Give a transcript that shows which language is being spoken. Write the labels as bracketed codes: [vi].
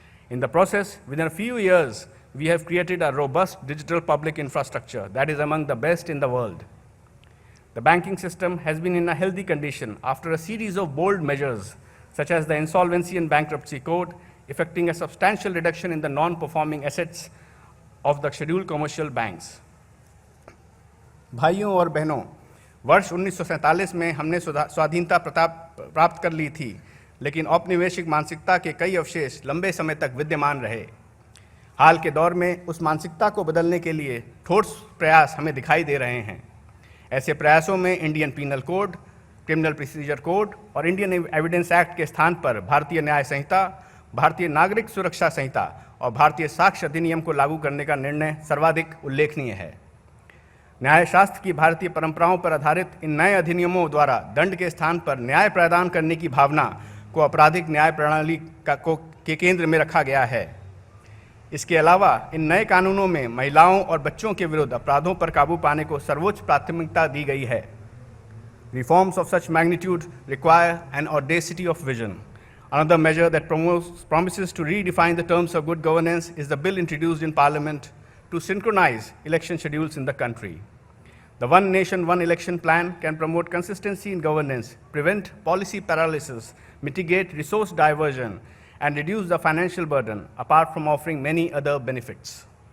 [en] In the process, within a few years, we have created a robust digital public infrastructure that is among the best in the world. The banking system has been in a healthy condition after a series of bold measures, such as the Insolvency and Bankruptcy Code, effecting a substantial reduction in the non-performing assets of the scheduled commercial banks. [hi] भाइयों और बहनों, वर्ष 1947 में हमने स्वाधीनता प्राप्त कर ली थी, लेकिन औपनिवेशिक मानसिकता के कई अवशेष लंबे समय तक विद्यमान रहे। हाल के दौर में उस मानसिकता को बदलने के लिए ठोस प्रयास हमें दिखाई दे रहे हैं। ऐसे प्रयासों में Indian penal code, criminal procedure code और इंडियन एविडेंस एक्ट के स्थान पर भारतीय न्याय संहिता, भारतीय नागरिक सुरक्षा संहिता और भारतीय साक्ष्य अधिनियम को लागू करने का निर्णय सर्वाधिक उल्लेखनीय है। न्याय शास्त्र की भारतीय परंपराओं पर आधारित इन नए अधिनियमों द्वारा दंड के स्थान पर न्याय प्रदान करने की भावना को आपराधिक न्याय प्रणाली के केंद्र में रखा गया है। इसके अलावा इन नए कानूनों में महिलाओं और बच्चों के विरुद्ध अपराधों पर काबू पाने को सर्वोच्च प्राथमिकता दी गई है। [en] Reforms of such magnitude require an audacity of vision. Another measure that promises to redefine the terms of good governance is the bill introduced in Parliament to synchronize election schedules in the country. The One Nation, One Election plan can promote consistency in governance, prevent policy paralysis, mitigate resource diversion, and reduce the financial burden, apart from offering many other benefits.